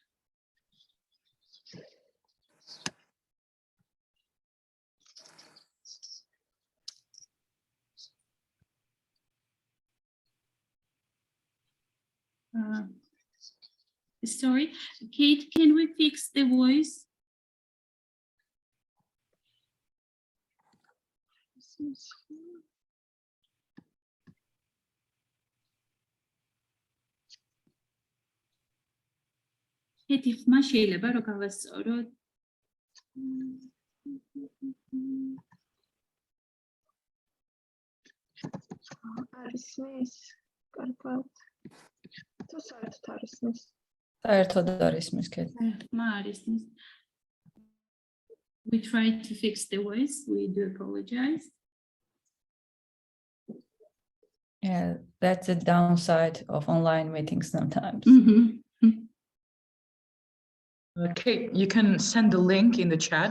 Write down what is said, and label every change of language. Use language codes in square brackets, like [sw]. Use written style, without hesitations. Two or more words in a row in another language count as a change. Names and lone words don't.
[en] Sorry, Kate, can we fix the voice? [ka] Kate, ما შეიძლება რომ გავასწოროთ. არის მის, კარგად. თუ საერთოდ არის მის. საერთოდ არის მის, Kate. [en] We tried to fix the voice. We do apologize. Yeah, that's the downside of online meetings sometimes. Mm-hmm. Kate, you can send the link in the chat.